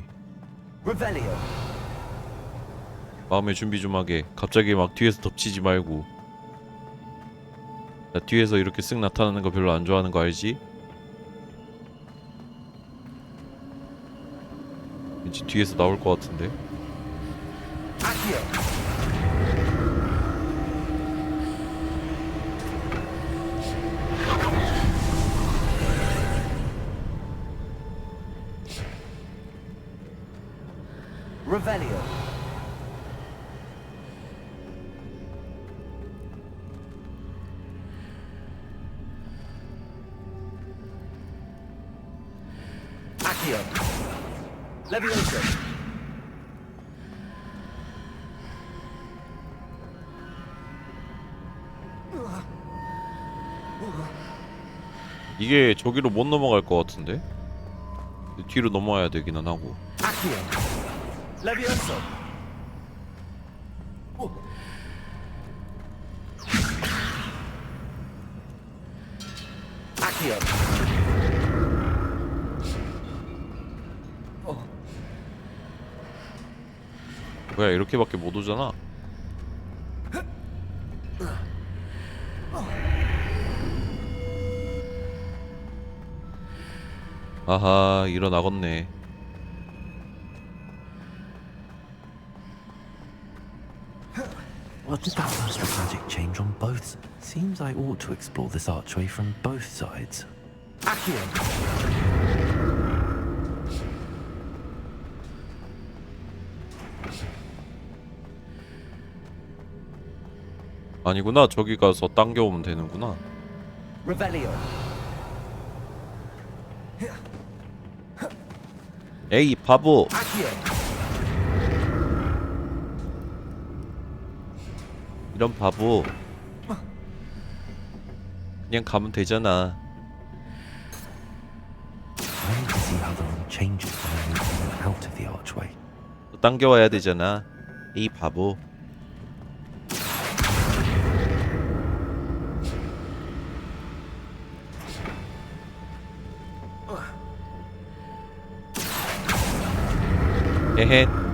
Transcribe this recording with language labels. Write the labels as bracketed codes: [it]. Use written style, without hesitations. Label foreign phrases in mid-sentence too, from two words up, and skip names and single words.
[ko] Revelio. 마음의 준비 좀 하게. 갑자기 막 뒤에서 덮치지 말고. 나 뒤에서 이렇게 쓱 나타나는 거 별로 안 좋아하는 거 알지? 왠지 뒤에서 나올 것 같은데. Accio. Revelio. Accio. Leviosa. 이게 저기로 못 넘어갈 것 같은데? 뒤로 넘어와야 되기는 하고. Accio. Leviosa. Accio. 뭐야 이렇게밖에 못 오잖아. 아하 일어나겠네. [en] What did that burst of magic change on both? Seems I ought to explore this archway from both sides. [ko] Accio. 아니구나. 저기 가서 당겨오면 되는구나. Revelio. 에이 바보. Accio. 이런 바보. 그냥 가면 되잖아. [en] I need to see how the room changes when I move in and out of the archway. [ko] 또 당겨와야 되잖아. 에이 바보. 헤헤.